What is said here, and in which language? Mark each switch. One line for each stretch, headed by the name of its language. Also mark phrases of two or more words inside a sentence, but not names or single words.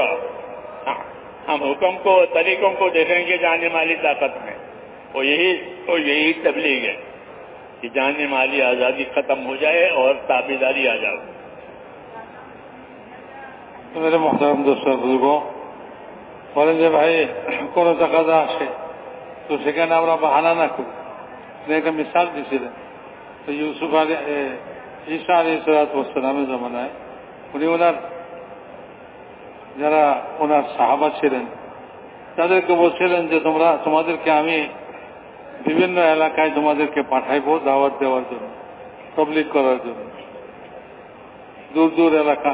Urdu: ہم حکم کو، طریقوں کو دیکھیں گے جانی مالی طاقت میں. اور یہی تبلیغ ہے کہ جانی مالی آزادی ختم ہو جائے اور تابعداری آ جائے. تو میرے محترم دوستوں بزرگوں
Bangla: বলেন যে ভাই কোনো টাকা আসে তো সেখানে আমরা বাহানা না করি. একটা মিসাল দিয়েছিলেন তো ইউসুফ ঈসা আলাইহিসসালামের জামানায় উনি ওনার যারা ওনার সাহাবা ছিলেন তাদেরকে বলছিলেন যে তোমাদেরকে আমি বিভিন্ন এলাকায় তোমাদেরকে পাঠাইবো দাওয়াত দেওয়ার জন্য, তাবলীগ করার জন্য, দূর দূর এলাকা.